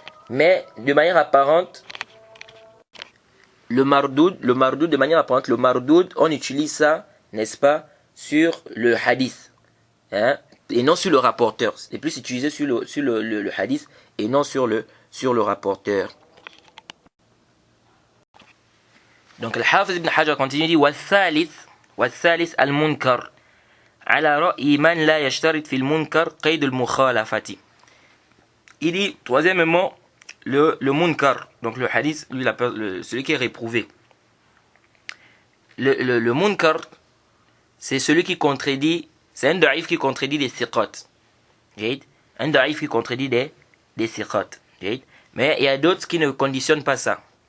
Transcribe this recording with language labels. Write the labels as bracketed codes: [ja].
[fr] Mais de manière apparente, le mardoud, de manière apparente, le mardoud, on utilise ça, n'est-ce pas, sur le hadith, et non sur le rapporteur. C'est plus utilisé sur le hadith et non sur le rapporteur. Donc le Hafiz ibn Hajar continue, dit [ar] والثالث المنكر على رأي من لا يشترط في المنكر قيد المخالفة. [fr] Il dit troisièmement le munkar, donc le hadith, lui celui qui est réprouvé. Le munkar, c'est celui qui contredit, c'est un da'if qui contredit des siqat. Un da'if qui contredit des siqat. Mais il y a d'autres qui ne conditionnent pas ça.